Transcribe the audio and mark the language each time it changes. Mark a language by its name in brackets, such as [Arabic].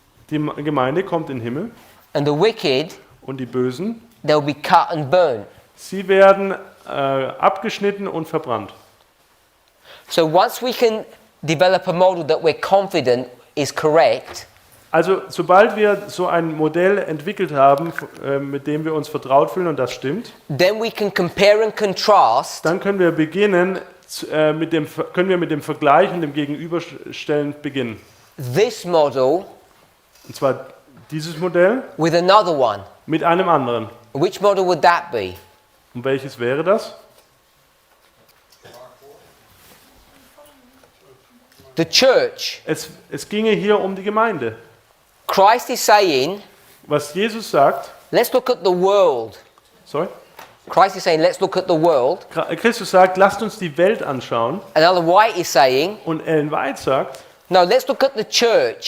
[German] die Gemeinde kommt in den Himmel [English] and the wicked, [German] und die Bösen, [English] they'll be cut and burnt. [German] sie werden abgeschnitten und verbrannt. [English] So once we can develop a model that we're confident is correct, [German] Also sobald wir so ein Modell entwickelt haben, mit dem wir uns vertraut fühlen und das stimmt, [English] then we can compare and contrast [German] dann können wir beginnen mit dem Vergleich und dem Gegenüberstellen beginnen. [English] this model [German] Und zwar dieses Modell [English] with another one. [German] mit einem anderen. [English] Which model would that be? [German] Und welches wäre das? [English] The church. [German] Es ginge hier um die Gemeinde. [English] Christ is saying, [German] Was Jesus sagt, [English] let's look at the world. sorry, Christ is saying, let's look at the world. [German] Christus sagt, lasst uns die Welt anschauen. [English] And Ellen White is saying, [German] Und Ellen White sagt, [English] no, let's look at the church.